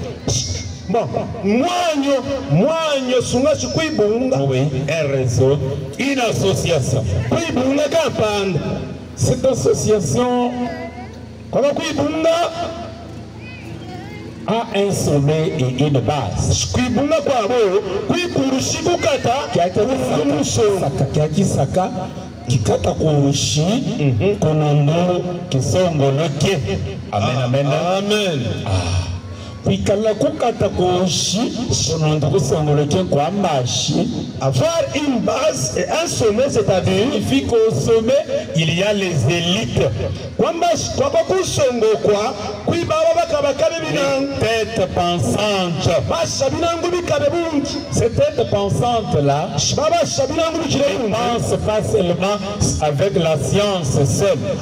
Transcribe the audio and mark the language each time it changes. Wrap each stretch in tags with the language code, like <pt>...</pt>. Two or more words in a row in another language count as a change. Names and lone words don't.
<fr>Oui, un réseau, une association. Cette association a un sommet et une base.</fr> <lu>Kikata kuushi konondo kisongoloke. Amen, amen, amen. Kwikala kukata kuushi konondo kisongoloke kwa mashi.</lu> <fr>Avoir une base et un sommet, c'est-à-dire il faut qu'au sommet il y a les élites. Les têtes pensantes. Ces têtes pensantes là ne pensent pas seulement avec la science seule.</fr>